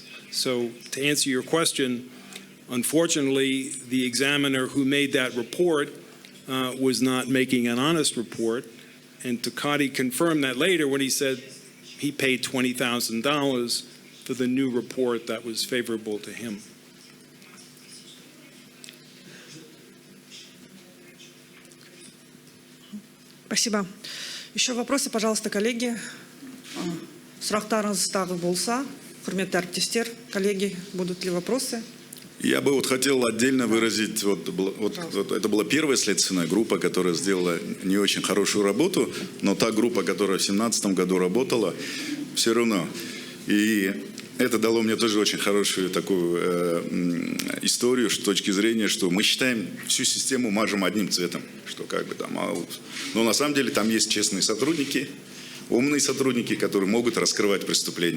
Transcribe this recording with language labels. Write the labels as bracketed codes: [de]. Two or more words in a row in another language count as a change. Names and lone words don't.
[en] So to answer your question, unfortunately, the examiner who made that report was not making an honest report, and Tokmadi confirmed that later when he said he paid $20,000 for the new report that was favorable to him. [ru] Спасибо. Еще вопросы, пожалуйста, коллеги. [kk] Сұрақтарыңыз тағы болса, құрметті әріптестер, [ru] коллеги, будут ли вопросы? Я бы вот хотел отдельно выразить, это была первая следственная группа, которая сделала не очень хорошую работу, но та группа, которая в 2017 году работала, все равно. И это дало мне тоже очень хорошую такую историю с точки зрения, что мы считаем всю систему мажем одним цветом, что как бы там, но на самом деле там есть честные сотрудники, умные сотрудники, которые могут раскрывать преступления.